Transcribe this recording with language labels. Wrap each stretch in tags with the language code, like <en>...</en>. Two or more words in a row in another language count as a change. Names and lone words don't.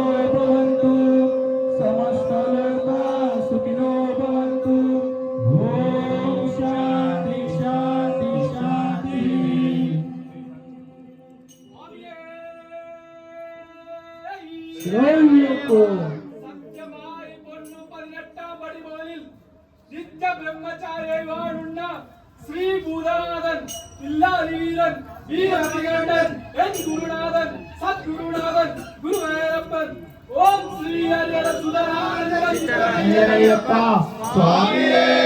<sa>భవంతు సమస్త లోకా సుఖినో భవంతు ఓం శాంతి శాంతి శాంతి</sa> <ml>സത്യമായി പൊന്നു 18 പടിമുകളിൽ നിത്യ ബ്രഹ്മചാരി വാഴുന്ന ശ്രീ ഭൂതനാഥൻ ഇല്ലാതിവീരൻ വീരവികണ്ഠൻ എൻ ഗുരുനാഥൻ സദ്ഗുരുനാഥൻ ഗുരുവായൂരപ്പൻ ഓം ശ്രീ ഹരിഹര</ml> <te>అయ్యప్ప స్వామియే</te>